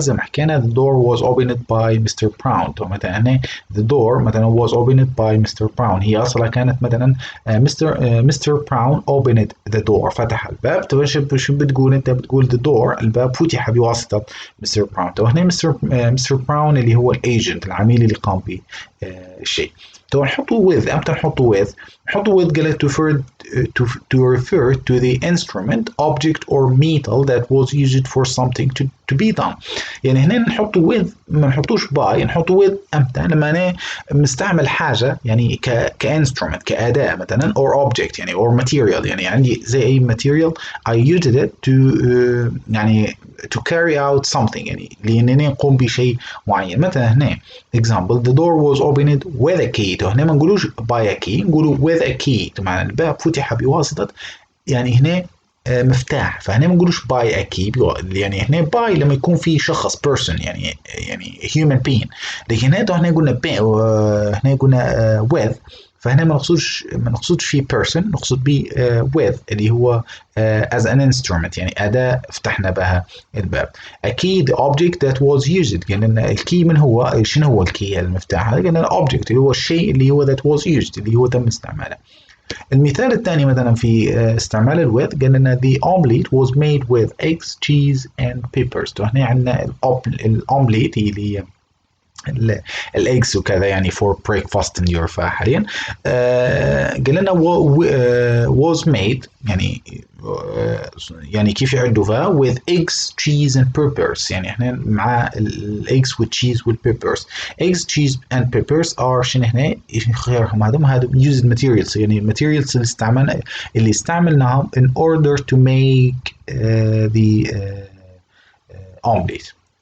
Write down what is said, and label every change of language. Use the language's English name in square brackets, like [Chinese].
[Arabic] زي ما حكينا [English] the door was opened by Mr. Brown. مثلا هنا the door مثلا was opened by Mr. [Arabic] Brown، هي اصلا كانت مثلا Mr. [English] Brown opened the door، [Arabic] فتح الباب. طب شو بتقول انت؟ بتقول [English] the door، [Arabic] الباب فتح بواسطة Mr. [English] Brown. طب هنا Mr. [Arabic] Brown اللي هو الايجنت، العميل اللي قام بالشيء. تو نحطه with. امتى نحطه with؟ نحطه with قالت [English] to refer to the instrument, object or metal that was used for something to be done. [Arabic] يعني هنا نحطه with، ما نحطوش by، نحطه with امتى؟ لما انا مستعمل حاجه يعني كانسترومنت، كاداه مثلا، or object يعني or material، يعني عندي زي اي material [English] I used it to [Arabic] يعني [English] to carry out something، [Arabic] يعني لانني نقوم بشيء معين. [English] مثلا هنا example the door was opened with a key. [Arabic] هنا ما نقولوش [English] by a key، [Arabic] نقولوا [English] with a key، [Arabic] طبعا الباب فتح بواسطة يعني هنا مفتاح. فهنا ما نقولوش by a key، يعني هنا by لما يكون في شخص person، يعني human being. لكن هنا قلنا هنا قلنا with، فهنا ما نقصدش في person، نقصد به with اللي هو [English] as an instrument، [Arabic] يعني أداة فتحنا بها الباب. [English] a key the object that was used. [Arabic] قلنا الكي من هو؟ شنو هو الكي؟ المفتاح. قلنا object اللي هو الشيء اللي هو [English] that was used، [Arabic] اللي هو تم استعماله. المثال الثاني مثلا في استعمال الويت، قلنا [English] the omelette was made with eggs, cheese and peppers. [Arabic] هنا عندنا الاومليت اللي هي الايجز وكذا، يعني [English] for breakfast in your [Arabic] حاليا. [English] قال لنا was made، [Arabic] يعني يعني كيف يعدوها [English] with eggs, cheese and peppers. [Arabic] يعني احنا مع الايجز والتشيز والبيبرز. [English] eggs, cheese and peppers are [Arabic] شنو هنا خيارهم؟ هذا [English] used materials، [Arabic] يعني الماتيريالز اللي استعملناهم [English] in order to make the omelette.